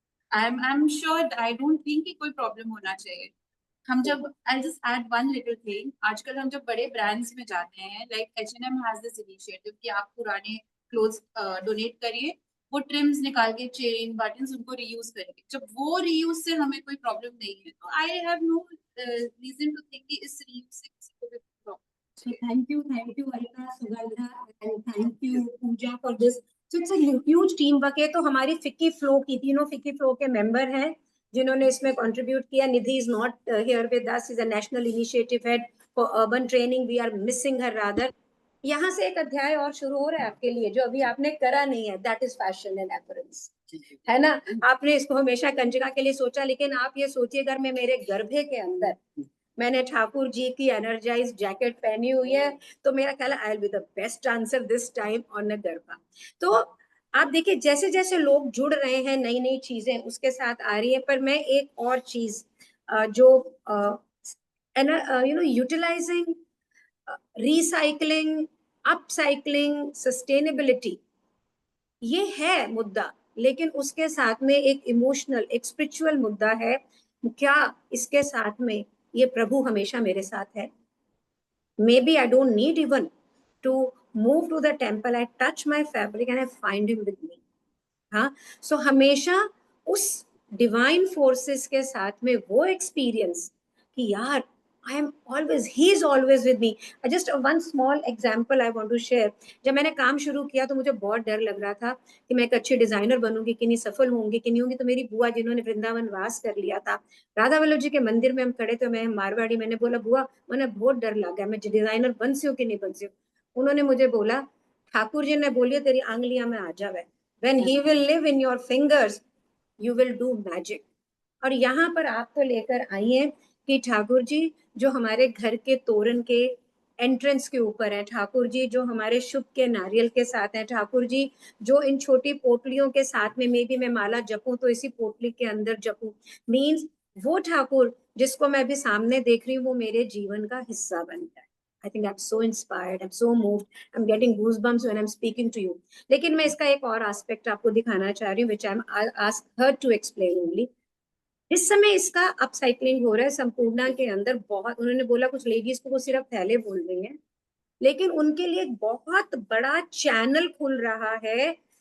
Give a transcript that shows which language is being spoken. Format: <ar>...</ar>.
<en>I'm sure, I don't think</en> <hi>कि कोई problem होना चाहिए. हम जब</hi> <en>I'll just add one little thing.</en> <hi>आजकल हम जब बड़े brands में जाते हैं,</hi> <en>like H&M has this initiative</en> <hi>कि आप पुराने clothes donate करिए, वो trims निकाल के chain buttons उनको reuse करेंगे. जब वो reuse से हमें कोई problem नहीं है, तो</hi> <en>I have no reason to think</en> <hi>कि इस reuse से किसी को भी problem.</hi> <en>So thank you, Alika, Sugandha, and thank you, Pooja, for this. So it's a huge teamwork</en> <hi>है. तो हमारी फिक्की फ्लो की तीनों फिक्की फ्लो के मेंबर हैं जिन्होंने इसमें कंट्रीब्यूट किया.</hi> <en>Nidhi is not here with us. Is a national initiative head for urban training. We are missing her rather.</en> <hi>यहाँ से एक अध्याय और शुरू हो रहा है आपके लिए जो अभी आपने करा नहीं है.</hi> <en>That is fashion and apparels.</en> <hi>है ना? आपने इसको हमेशा कंजका के लिए सोचा, लेकिन आप ये सोचिए अगर मैं मेरे गर्भे के अंदर मैंने ठाकुर जी की एनर्जाइज जैकेट पहनी हुई है तो मेरा ख्याल है</hi> <en>I will be the best answer this time on a garba.</en> <hi>तो आप देखिए जैसे जैसे लोग जुड़ रहे हैं नई नई चीजें उसके साथ आ रही है. पर मैं एक और चीज जो</hi> <en>you know</en> <hi>utilising, recycling, upcycling, sustainability, ये है मुद्दा, लेकिन उसके साथ में एक इमोशनल, एक स्पिरिचुअल मुद्दा है. क्या इसके साथ में ये प्रभु हमेशा मेरे साथ है?</hi> <en>Maybe I don't need even to move to the temple, I touch my fabric and I find him with me.</en> <hi>हाँ,</hi> <en>so</en> <hi>हमेशा उस डिवाइन फोर्सेस के साथ में वो एक्सपीरियंस कि यार</hi> <en>I am always, he is always with me. Just one small example I want to share.</en> <hi>जब मैंने काम शुरू किया तो मुझे बहुत डर लग रहा था कि मैं एक अच्छी डिजाइनर बनूंगी कि नहीं, सफल होंगी कि नहीं होंगी। तो मेरी बुआ जिन्होंने वृंदावन वास कर लिया था, राधा वल्लभ जी के मंदिर में हम खड़े थे, मैं मारवाड़ी, मैंने बोला बुआ मैंने बहुत डर लगा, मैं डिजाइनर बन सी हूँ कि नहीं बन सी हूँ। उन्होंने मुझे बोला ठाकुर जी ने बोलिए तेरी आंगलियां में आ जावे,</hi> <en>when he will live in your fingers you will do magic।</en> <hi>और यहाँ पर आप तो लेकर आई हैं कि ठाकुर जी जो हमारे घर के तोरण के एंट्रेंस के ऊपर है, ठाकुर जी जो हमारे शुभ के नारियल के साथ है, ठाकुर जी जो इन छोटी पोटलियों के साथ में,</hi> <en>maybe</en> <hi>मैं माला जपूं तो इसी पोटली के अंदर जपूं, मीन्स वो ठाकुर जिसको मैं अभी सामने देख रही हूँ वो मेरे जीवन का हिस्सा बन जाए।</hi> <en>I think I'm so inspired, I'm so moved, I'm getting goosebumps when I'm speaking to you.</en> <hi>लेकिन मैं इसका एक और एस्पेक्ट आपको दिखाना चाह रही हूँ,</hi> <en>which I'm asked her to explain only।</en> <hi>इस समय इसका अपसाइक्लिंग हो रहा है संपूर्णा के अंदर। बहुत उन्होंने बोला कुछ लेडीज को वो सिर्फ थैले बोल रही हैं, लेकिन उनके लिए एक बहुत बड़ा चैनल खुल रहा है।</hi>